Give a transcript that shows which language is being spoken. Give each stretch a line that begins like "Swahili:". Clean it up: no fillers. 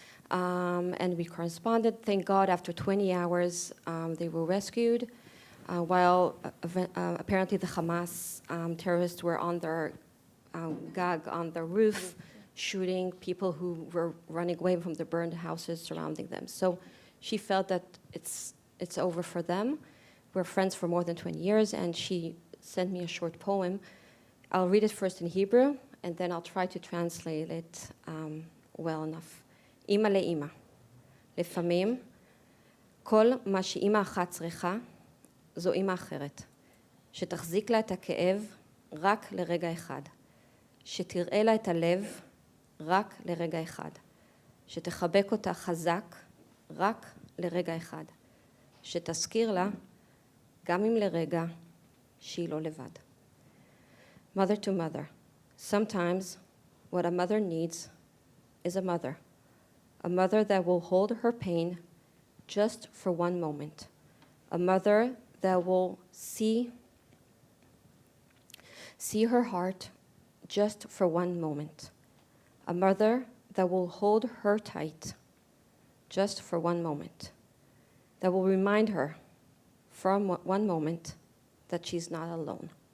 English: And we corresponded. Thank God, after 20 hours, they were rescued, while apparently the Hamas terrorists were on their gag on the roof, shooting people who were running away from the burned houses surrounding them. So she felt that it's over for them. We're friends for more than 20 years, and she sent me a short poem. I'll read it first in Hebrew, and then I'll try to translate it well enough.
Hebrew: אימא לאימא, לפעמים כל מה שאימא אחת צריכה זו אימא אחרת, שתחזיק לה את הכאב רק לרגע אחד, שתראה לה את הלב רק לרגע אחד, שתחבק אותה חזק רק לרגע אחד, שתזכיר לה גם אם לרגע שהיא לא לבד.
English: Mother to mother. Sometimes what a mother needs is a mother that will hold her pain just for one moment, a mother that will see her heart just for one moment, a mother that will hold her tight just for one moment, that will remind her for one moment that she's not alone.